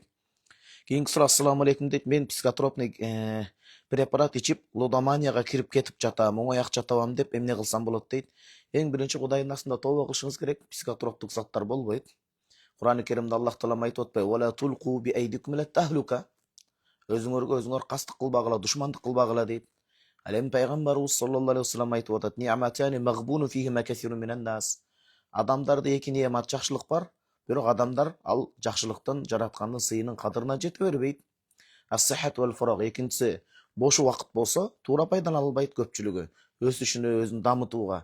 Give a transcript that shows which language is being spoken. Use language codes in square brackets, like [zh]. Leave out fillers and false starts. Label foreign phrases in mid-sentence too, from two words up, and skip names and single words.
[ky] Кийинки суроо, ассаламу алейкум дейт. Мен [ru] психотропный препарат [ky] ичип, лудоманияга кирип кетип жатам, оңой акча табам деп эмне кылсам болот дейт. Эң биринчи Кудайдын астында тобо кылышыңыз керек. Психотроптук заттар болбойт. Кур'ан-ы Керимде Аллах Таала айтып атпайбы? [ar] ولا تلقوا بأيديكم إلى التهلكة. [ky] Өзүңөргө өзүңөр кастык кылбагыла, душмандык кылбагыла дейт. Ал эми пайгамбарыбыз [ar] صلى الله عليه وسلم [ky] айтып атат: [ar] "نعمتان مغبون فيهما كثير من الناس." [ky] Адамдарда эки неамат, жакшылык бар, бирок адамдар ал жакшылыктын, жараткандын сыйынын кадырына жете бербейт. [ar] الصحة والفراغ. [ky] Экинчиси, бош убакыт болсо, туура пайдалана албайт көпчүлүгү, өсүшүнө, өзүн дамытууга.